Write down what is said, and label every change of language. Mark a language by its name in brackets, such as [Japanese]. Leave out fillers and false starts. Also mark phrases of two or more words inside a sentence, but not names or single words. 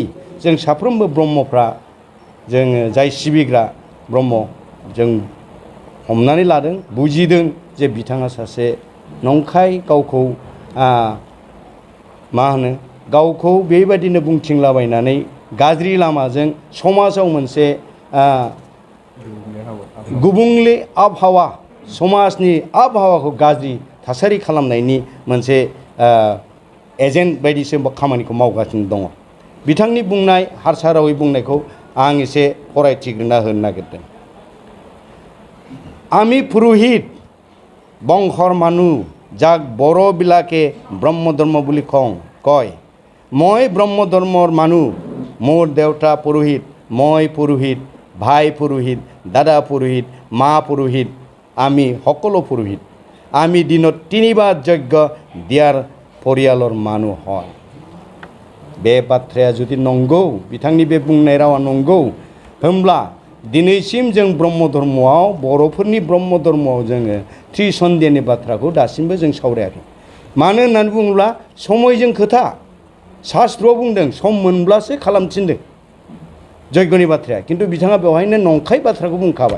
[Bodo] जों साफ्रोमबो ब्रह्मफ्रा जोङो जाय सिबिग्रा ब्रह्म जों हमनानै लादों बुजिदों जे बिथाङा सासे नंखाय गावखौ गावखौ बेबायदिनो बुंथिंलाबायनानै गाज्रि लामाजों समाजाव मोनसे गुबुंले आबहावा समाजनि आबहावाखौ गाज्रि थासारि खालामनायनि मोनसे एजेन्ट बायदिसो खामानिखौ मावगासिनो दङ। बिथांनि बुंनाय हारसा रावै बुंनायखौ आं एसे फरायथिग्रोना होनो नागिरदों। [Assamese] आमी पुरोहित बंशर मानु যাক বড়বিলাকে ব্ৰহ্ম ধৰ্ম বুলি কয়। মই ব্ৰহ্ম ধৰ্মৰ মানুহ, মোৰ দেউতা পুৰোহিত, মই পুৰোহিত, ভাই পুৰোহিত, দাদা পুৰোহিত, মা পুৰোহিত, আমি সকলো পুৰোহিত। আমি দিনত 3 বাৰ যজ্ঞ দিয়াৰ পৰিয়ালৰ মানুহ হয়। [Bodo] बे बाथ्राया जुदि नंगौ, बिथांनि बे बुंनाय रावा नंगौ होमब्ला दिनैसिम जों ब्रह्म धर्मआव बर'फोरनि ब्रह्म धर्मआव जोङो त्रिसन्धिनि बाथ्राखौ दासिमबो जों सावरायाखै। मानो होननानै बुङोब्ला समयजों खोथा। शास्त्रआव बुंदों सम मोनब्लासो खालामथिनदों यज्ञनि बाथ्राया, खिन्थु बिथाङा बेवहायनो नंखाय बाथ्राखौ बुंखाबाय।